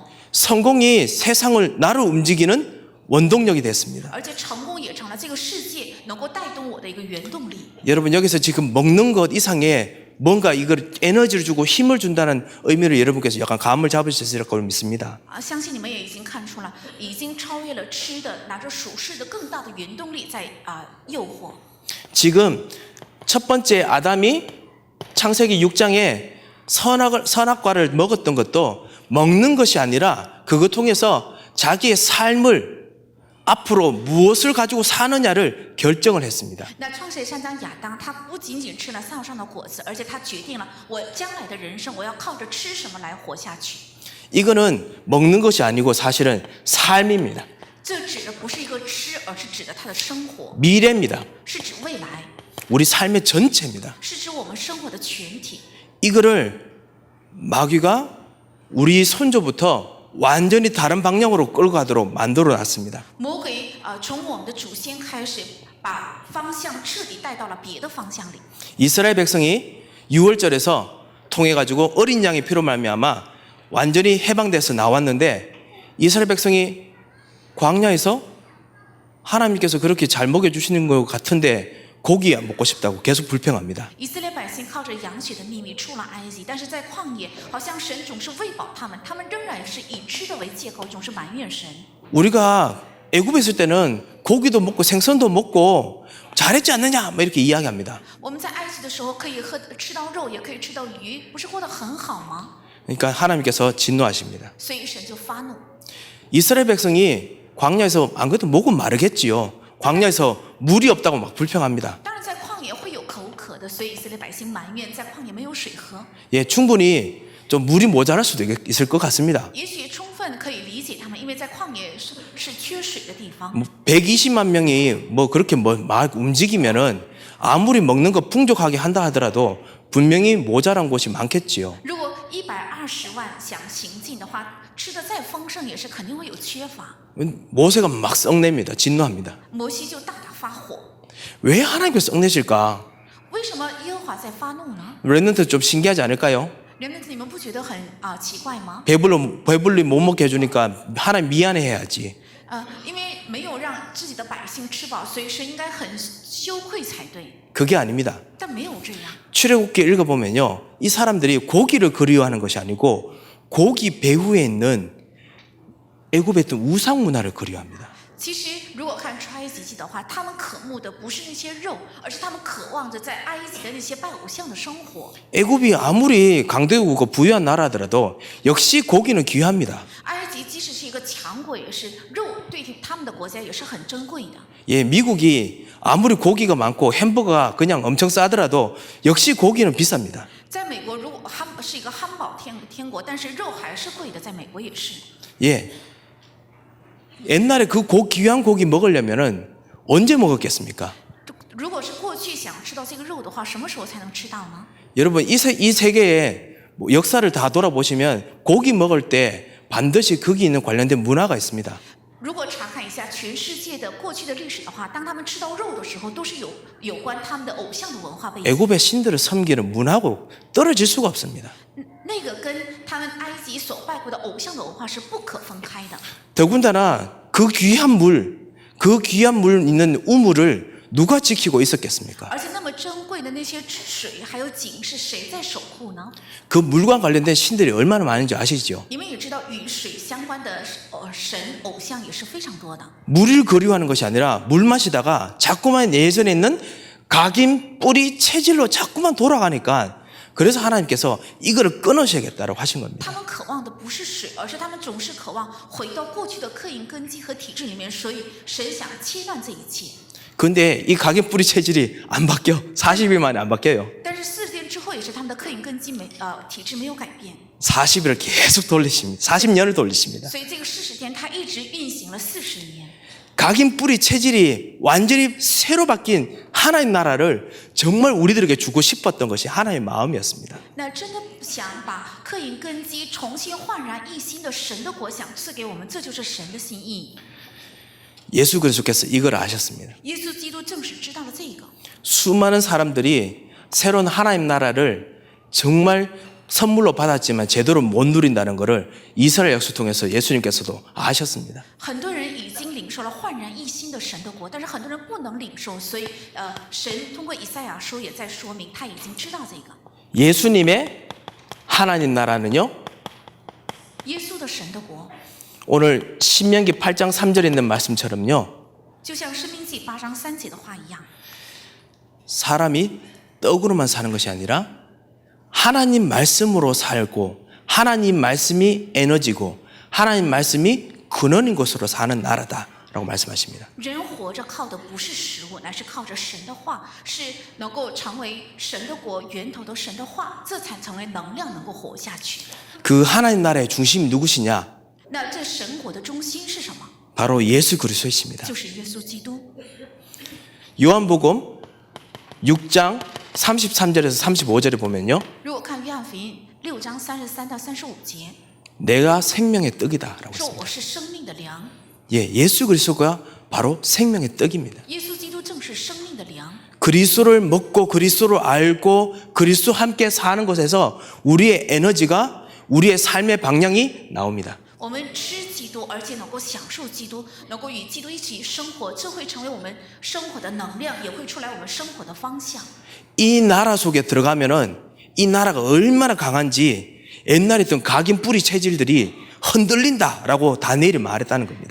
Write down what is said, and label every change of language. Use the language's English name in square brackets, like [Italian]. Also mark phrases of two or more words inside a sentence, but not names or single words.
[Korean] 성공이 세상을 나를 움직이는 원동력이 됐습니다. [Chinese] 而且成功也成了这个世界能够带动我的一个原动力。 [Korean] 여러분 여기서 지금 먹는 것 이상의 뭔가 이걸 에너지를 주고 힘을 준다는 의미로 여러분께서 약간 감을 잡으셨을 거를 믿습니다. [Chinese] 相信你们也已经看出了，已经超越了吃的，拿着属世的更大的原动力在诱惑。 [Korean] 지금 첫 번째 아담이 창세기 6장에 선악과를 먹었던 것도 먹는 것이 아니라 그것 통해서 자기의 삶을 앞으로 무엇을 가지고 사느냐를 결정을 했습니다. [Chinese] 那创世3章亚当他不仅仅吃了树上的果子，而且他决定了我将来的人生我要靠着吃什么来活下去。 [Korean] 이거는 먹는 것이 아니고 사실은 삶입니다. [Chinese] 这指的不是一个吃，而是指的他的生活， [Korean] 미래입니다. [Chinese] 是指未来， [Korean] 우리 삶의 전체입니다. [Chinese] 是指我们生活的全体。 [Korean] 이거를 마귀가 우리 선조부터 완전히 다른 방향으로 끌고 가도록 만들어 놨습니다. [Chinese] 魔鬼从我们的祖先开始，把方向彻底带到了别的方向里。 [Korean] 이스라엘 백성이 6월절에서 통해 가지고 어린 양의 피로 말미암아 완전히 해방돼서 나왔는데 이스라엘 백성이 광야에서 하나님께서 그렇게 잘 먹여 주시는 것 같은데 고기 안 먹고 싶다고 계속 불평합니다. [Chinese] 以色列百姓靠着羊血的秘密出了埃及，但是在旷野，好像神总是喂饱他们，他们仍然是以吃的为借口，总是埋怨神。 [Korean] 우리가 애굽에 있을 때는 고기도 먹고 생선도 먹고 잘했지 않느냐 뭐 이렇게 이야기합니다. [Chinese] 我们在埃及的时候可以吃到肉，也可以吃到鱼，不是过得很好吗？ [Korean] 그러니까 하나님께서 진노하십니다. [Chinese] 所以神就发怒。 [Korean] 이스라엘 백성이 광야에서 안 그래도 목은 마르겠지요. 광야에서 물이 없다고 막 불평합니다. [Chinese] 当然，在旷野会有口渴的，所以以色列百姓埋怨在旷野没有水喝。 [Korean] 예, 충분히 좀 물이 모자랄 수도 있을 것 같습니다. [Chinese] 也许充分可以理解他们，因为在旷野是缺水的地方。 [Korean] 120만 명이 뭐 그렇게 막 움직이면은 아무리 먹는 거 풍족하게 한다 하더라도 분명히 모자란 곳이 많겠지요. [Chinese] 如果120万想行进的话，吃的再丰盛也是肯定会有缺乏。 [Korean] 모세가 막 썩냅니다. 진노합니다. [Chinese] 摩西就大大发火。 [Korean] 왜 하나님께서 썩내실까? [Chinese] 为什么耶和华在发怒呢？ [Korean] 랩런트 좀 신기하지 않을까요? [Chinese] 人们你们不觉得很奇怪吗？ [Korean] 배불리 못 먹게 해주니까 하나님 미안해해야지. [Chinese] 因为没有让自己的百姓吃饱，所以是应该很羞愧才对。 [Korean] 그게 아닙니다. [Chinese] 但没有这样。 [Korean] 출애굽기 읽어보면요, 이 사람들이 고기를 그리워하는 것이 아니고 고기 배후에 있는 애굽에 있던 우상 문화를 그리워합니다. [Chinese] 其实，如果看出埃及记的话，他们渴慕的不是那些肉，而是他们渴望着在埃及的那些拜偶像的生活。 [Korean] 애굽이 아무리 강대국이고 부유한 나라더라도 역시 고기는 귀합니다. [Chinese] 埃及即使是一个强国，也是肉对他们的国家也是很珍贵的。 [Korean] 예, 미국이 아무리 고기가 많고 햄버거가 그냥 엄청 싸더라도 역시 고기는 비쌉니다. [Chinese] 在美国，如果是一个汉堡天国，但是肉还是贵的，在美国也是。 [Korean] 예, 옛날에 그 귀한 고기 먹으려면은 언제 먹었겠습니까? [Chinese] 如果是过去想吃到这个肉的话，什么时候才能吃到呢？ [Korean] 여러분 이 세계의 역사를 다 돌아보시면 고기 먹을 때 반드시 거기 있는 관련된 문화가 있습니다. [Chinese] 如果查看一下全世界的过去的历史的话，当他们吃到肉的时候，都是有关他们的偶像的文化背景。 [Korean] 애굽의 신들을 섬기는 문화하고 떨어질 수가 없습니다. [Chinese] 那个跟他们埃及所拜过的偶像的文化是不可分开的。 [Korean] 더군다나 그 귀한 물 있는 우물을 누가 지키고 있었겠습니까? [Chinese] 而且那么珍贵的那些水还有井是谁在守护呢？ [Korean] 그 물과 관련된 신들이 얼마나 많은지 아시죠? [Chinese] 你们也知道，与水相关的神偶像也是非常多的。 [Korean] 물을 그리워하는 것이 아니라 물 마시다가 자꾸만 예전에 있는 각인 뿌리 체질로 자꾸만 돌아가니까 그래서 하나님께서 이거를 끊으셔야겠다라고 하신 겁니다. [Chinese] 他们渴望的不是水，而是他们总是渴望回到过去的刻印根基和体制里面，所以神想切断这一切。 [Korean] 근데 이 각인 뿌리 체질이 안 바뀌어. 40일 만에 안 바뀌어요. [Chinese] 但是40天之后，也是他们的刻印根基体制没有改变， [Korean] 40일을 계속 돌리십니다. 40년을 돌리십니다. [Chinese] 所以这个40天它一直运行了40年。 [Korean] 각인 뿌리 체질이 완전히 새로 바뀐 하나님 나라를 정말 우리들에게 주고 싶었던 것이 하나님의 마음이었습니다. [Chinese] 那真的想把刻印根基重新焕然一新的神的国想赐给我们，这就是神的心意。 [Korean] 예수 그리스도께서 이걸 아셨습니다. [Chinese] 耶稣基督正是知道了这个， [Korean] 수많은 사람들이 새로운 하나님 나라를 정말 선물로 받았지만 제대로 못 누린다는 것을 이스라엘 역사 통해서 예수님께서도 아셨습니다. [Chinese] 很多人已经领受了焕然一新的神的国，但是很多人不能领受，所以神通过以赛亚书也在说明，他已经知道这个。 [Korean] 예수님의 하나님 나라는요, [Chinese] 耶稣的神的国， [Korean] 오늘 신명기 8장 3절에 있는 말씀처럼요, [Chinese] 就像申命记8章3节的话一样， [Korean] 사람이 떡으로만 사는 것이 아니라 하나님 말씀으로 살고 하나님 말씀이 에너지고 하나님 말씀이 근원인 것으로 사는 나라다라고 말씀하십니다. [Chinese] 人活着靠的不是食物，乃是靠着神的话，是能够成为神的国源头的神的话，这才成为能量，能够活下去。 [Korean] 그 하나님 나라의 중심이 누구시냐? [Chinese] 那这神国的中心是什么？ [Korean] 바로 예수 그리스도이십니다. [Chinese] 就是耶稣基督。 [Korean] 요한복음 6장 33절에서 35절에 보면요, [Chinese] 如果看约翰福音6章33到35节， [Korean] 내가 생명의 떡이다라고 [Chinese] 说 [Korean] 했습니다. [Chinese] 我是生命的粮， [Korean] 예, 예수 그리스도가 바로 생명의 떡입니다. [Chinese] 耶稣基督正是生命的粮。 [Korean] 그리스도를 먹고 그리스도를 알고 그리스도 함께 사는 곳에서 우리의 에너지가 우리의 삶의 방향이 나옵니다. [Chinese] 我们吃基督，而且能够享受基督，能够与基督一起生活，这会成为我们生活的能量，也会出来我们生活的方向。 [Korean] 이 나라 속에 들어가면은 이 나라가 얼마나 강한지 옛날에 있던 각인 뿌리 체질들이 흔들린다라고 다니엘이 말했다는 겁니다.